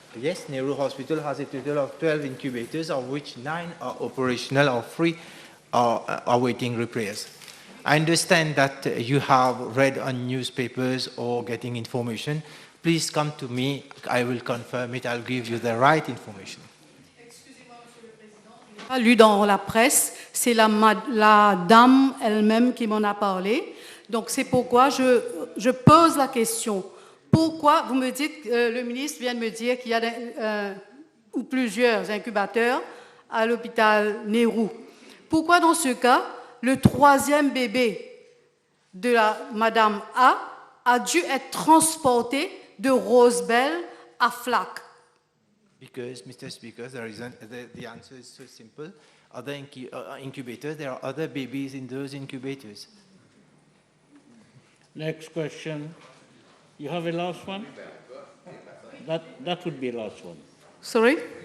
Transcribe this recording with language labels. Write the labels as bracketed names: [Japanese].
[English] Yes, Nehru Hospital has a total of 12 incubators, of which 9 are operational or 3 are awaiting repairs. I understand that you have read on newspapers or getting information. Please come to me, I will confirm it, I'll give you the right information. [French] Excusez-moi, Monsieur le Président, je n'ai pas lu dans la presse, c'est la dame elle-même qui m'en a parlé. Donc c'est pourquoi je pose la question. Pourquoi, vous me dites, le ministre vient de me dire qu'il y a ou plusieurs incubateurs à l'hôpital Nehru. Pourquoi dans ce cas, le 3e bébé de la Madame a dû être transporté de Rosebel à Flac? [English] Because, Mr. Speaker, the answer is so simple. Other incubators, there are other babies in those incubators. Next question. You have a last one? That would be last one. Sorry?